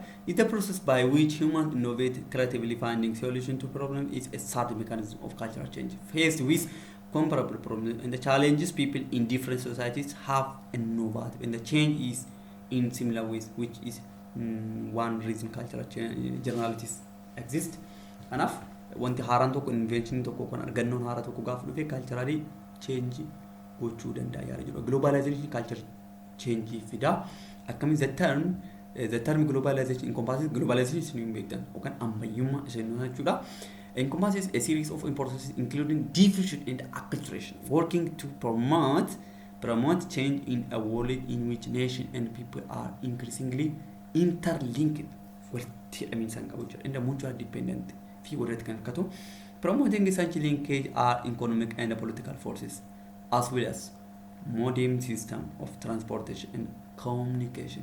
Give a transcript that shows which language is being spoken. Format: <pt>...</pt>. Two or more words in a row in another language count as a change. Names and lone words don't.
<en>It's the process by which humans innovate creatively finding solution to problem is a third mechanism of cultural change. Faced with comparable problems and the challenges people in different societies have and know about. And the change is in similar ways, which is one reason cultural generalities exist. Enough.</en> <om>Wanti haaraan tokko invention tokko kan argannoon haaraa tokko gaafa dhufe</om> <en>culturally change</en> <om>gochuu danda'a yaada jedhu.</om> <en>Globalization culture change</en> <om>fida. Akkamiin</om> <en>the term globalization encompasses globalization</en> <om>in beektan yookaan ammayyummaa isheen jechuudha.</om> <en>Encompasses a series of processes including diffusion and acculturation, working to promote change in a world in which nations and people are increasingly interlinked. I mean, and the mutual dependent. Promoting such linkage are economic and political forces, as well as modern system of transportation and communication.</en>